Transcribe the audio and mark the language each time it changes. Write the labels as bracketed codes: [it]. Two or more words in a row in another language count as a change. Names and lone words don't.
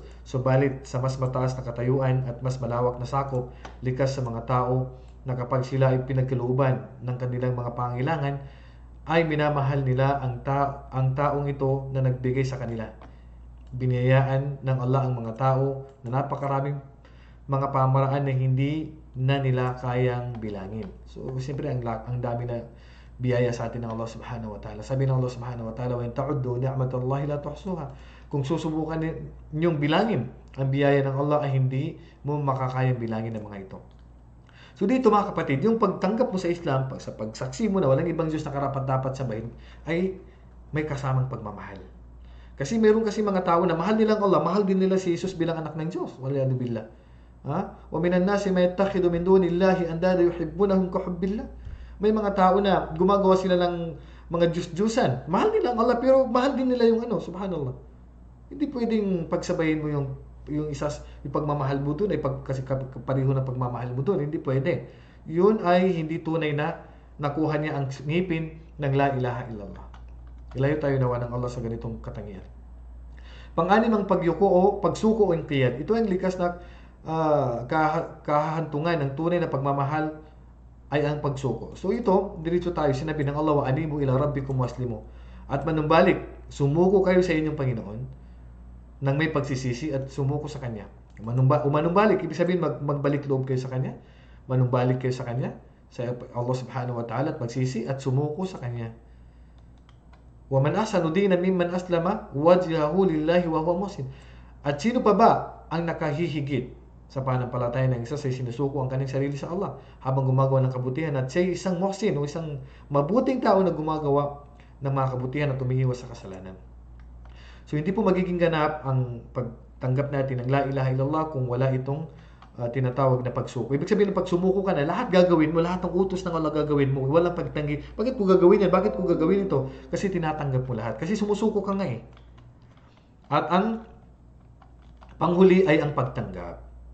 [tl] Subalit sa mas mataas na katayuan at mas malawak na sakop, likas sa mga tao na kapag sila ay pinagkalooban ng kanilang mga pangailangan, ay minamahal nila ang taong ito na nagbigay sa kanila. Biniyayaan ng Allah ang mga tao na napakaraming mga pamaraan na hindi na nila kayang bilangin. So, siyempre, ang dami na biyaya sa atin ng Allah [ar] سبحانه وتعالى. [tl] Sabi ng Allah [ar] سبحانه وتعالى, وَإِن تَعُدُّوا نِعْمَةَ اللَّهِ لَا تُحْصُوهَا. [tl] Kung susubukan ninyong bilangin ang biyaya ng Allah, ay hindi mo makakayang bilangin ng mga ito. So dito mga kapatid, yung pagtanggap mo sa Islam, sa pagsaksi mo na walang ibang Diyos na karapat-dapat sabahin, ay may kasamang pagmamahal. Kasi meron kasi mga tao na mahal nilang Allah, mahal din nila si Jesus bilang anak ng Diyos. [ar] والعياذ بالله. وَمِنَ النَّاسِ مَا يَتَّخِذُ مِن دُونِ اللَّهِ أَنْدَادًا يُحِبُّونَهُمْ كَحُبِّ اللَّهِ. [tl] May mga tao na gumagawa sila ng mga Diyos-Diyosan. Mahal nila ang Allah, pero mahal din nila yung subhanallah. Hindi pwedeng pagsabayin mo yung pagmamahal mo doon ay kasi pareho ng pagmamahal mo doon. Hindi pwede. Yun ay hindi tunay na nakuha niya ang ngipin ng [ar] لا إله إلا الله. [tl] Ilayo tayo nawa ng Allah sa ganitong katangian. Pang-anim ang pagyuko o pagsuko o inqiyad. Ito ang likas na kahahantungan ng tunay na pagmamahal ay ang pagsuko. So ito, diretso tayo, sinabi ng Allah, [ar] وأنيبوا إلى ربكم وأسلموا. [tl] At manumbalik, sumuko kayo sa inyong Panginoon nang may pagsisisi at sumuko sa Kanya. Manumbalik, ibig sabihin magbalik loob kayo sa Kanya, manumbalik kayo sa Kanya, sa Allah [ar] سبحانه وتعالى, [tl] at magsisi at sumuko sa Kanya. [ar] ومن أحسن دينا ممن أسلم وجهه لله وهو محسن. [tl] At sino pa ba ang nakahihigit sa pananampalataya ng isa sa sinusuko ang kanyang sarili sa Allah habang gumagawa ng kabutihan at siya isang muhsin o isang mabuting tao na gumagawa ng mga kabutihan at tumiiwas sa kasalanan. So hindi po magiging ganap ang pagtanggap natin ng [ar] لا إله إلا الله [tl] kung wala itong tinatawag na pagsuko. Ibig sabihin ng pagsumuko ka na, lahat gagawin mo, lahat ng utos ng Allah gagawin mo, walang pagtanggi. Bakit ko gagawin yan? Bakit ko gagawin ito? Kasi tinatanggap mo lahat. Kasi sumusuko ka nga eh. At ang panghuli ay ang pagtanggap.